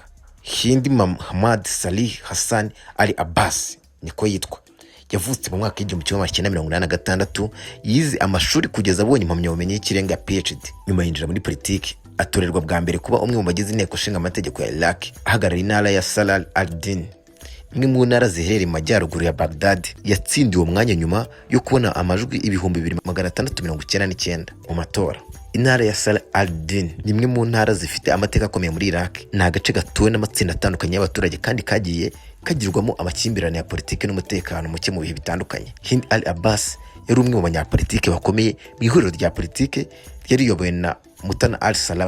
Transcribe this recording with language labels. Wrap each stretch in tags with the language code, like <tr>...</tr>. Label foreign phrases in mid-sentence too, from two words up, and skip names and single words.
<rw>Muhammad Salih Hassan Al-Abbas niko yitwa. Yavutse mu mwaka w'1986, yize amashuri kugeza abonye impamyabumenyi y'ikirenga ya PhD. Nyuma yinjira muri politiki, atorerwa bwa mbere kuba umwe mu bagize inteko nshinga amategeko ya Iraq, ahagarara intara ya Salah al-Din. imwe mu ntara ziherereye mu majyaruguru ya Baghdad, yatsindiwe umwanya nyuma yo kubona amajwi 2699 mu matora. Intara ya Salah al-Din ni imwe mu ntara zifite amateka akomeye muri Iraq. Ni agace gatuwe n'amatsinda atandukanye y'abaturage kandi kagiye kagirwamo amakimbirane ya politiki n'umutekano muke mu bihe bitandukanye. Al-Abbas yari umwe mu banyapolitike bakomeye mu ihuriro rya politiki yari riyobowe na Mutana al-Salahi.</rw>